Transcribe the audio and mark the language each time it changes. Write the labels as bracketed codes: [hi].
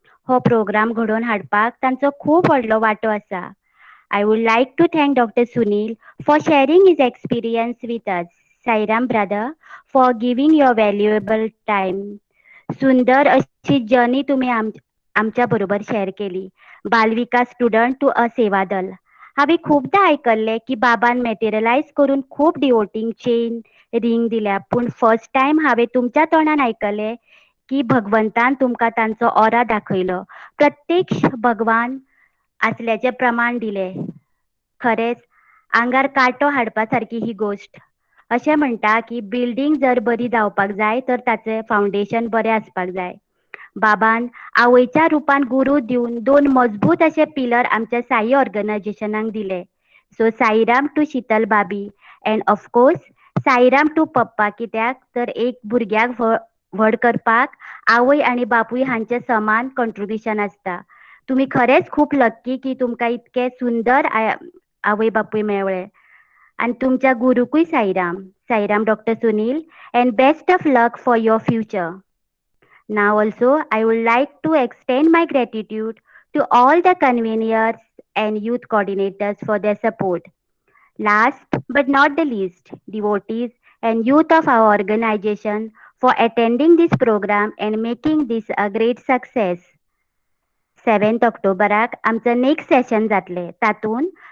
[gom] हो प्रोग्राम घडोवन हाडपाक तांचो खूब व्हडलो वांटो आसा. [en] I would like to thank Dr. Sunil for sharing his experience with us. Sairam brother, for giving your valuable time. [mr] सुंदर अशी जर्नी तुम्ही आमच्या बरोबर शेअर केली. [gom] बालविकास स्टुडंट टू अ सेवा दल. हांवें खूबदां आयकल्लें की बाबान मॅटेरियलायज करून खूब डिवोटींग चेन रिंग दिल्या, पूण फर्स्ट टायम हांवें तुमच्या तोंडान आयकलें की भगवंतान तुमकां तांचो ऑरा दाखयलो, प्रत्यक्ष भगवान आसल्याचें प्रमाण दिलें. खरेंच आंगार कांटो हाडपा सारकी ही गोश्ट. अशें म्हणटा की बिल्डींग जर बरी जावपाक जाय तर ताचें फावंडेशन बरें आसपाक जाय. बाबान आवयच्या रुपान गुरू दिवन 2 मजबूत अशे पिलर आमच्या साई ऑर्गनायझेशनाक दिले. [en] So Sairam to Sheetal बाबी and of course Sairam to पप्पा. [gom] कित्याक तर एक भुरग्याक व्हड करपाक आवय आनी बापूय हांचे समान कंट्रिब्युशन आसता. तुमी खरेंच खूब लक्की की तुमकां इतके सुंदर आवय बापूय मेळ्ळे. आनी तुमच्या गुरुकूय Sairam. [en] Sairam doctor Sunil and best of luck for your future. Now also, I would like to extend my gratitude to all the conveners and youth coordinators for their support. Last but not the least, devotees and youth of our organization for attending this program and making this a great success. [gom] 7th ऑक्टोबराक आमचं next Seshan जातलें. तातूंत